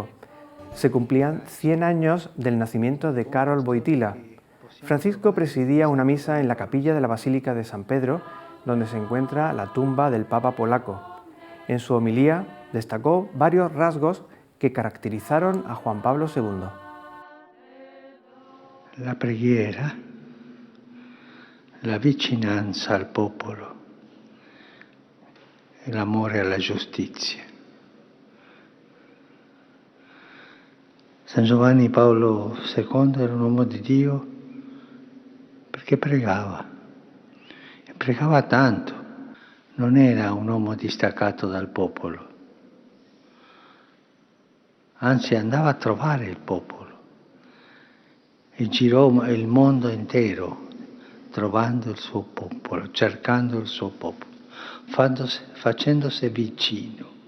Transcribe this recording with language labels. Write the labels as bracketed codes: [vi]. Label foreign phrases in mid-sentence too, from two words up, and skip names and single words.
[es] Se cumplían 100 años del nacimiento de Karol Wojtyła. Francisco presidía una misa en la capilla de la Basílica de San Pedro, donde se encuentra la tumba del Papa polaco. En su homilía destacó varios rasgos que caracterizaron a Juan Pablo II. [it] La preghiera, la vicinanza al popolo, l'amore alla giustizia. San Giovanni Paolo II era un uomo di Dio perché pregava, e pregava tanto, non era un uomo distaccato dal popolo, anzi andava a trovare il popolo e girò il mondo intero trovando il suo popolo, cercando il suo popolo, facendosi vicino.